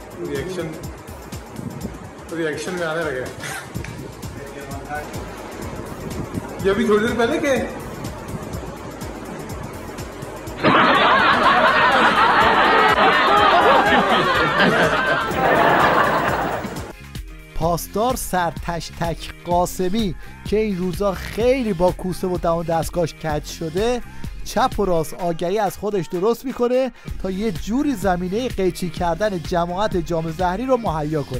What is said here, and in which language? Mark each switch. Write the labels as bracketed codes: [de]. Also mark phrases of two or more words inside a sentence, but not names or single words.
[hi] रिएक्शन में आने लगे ये अभी थोड़ी देर पहले के [fa] پاسدار سرتشتک قاسمی که این روزا خیلی با کوسه و دهان دستگاهش کج شده، چپ و راست آگهی از خودش درست میکنه تا یه جوری زمینه قیچی کردن جماعت جام زهری رو مهیا کنه.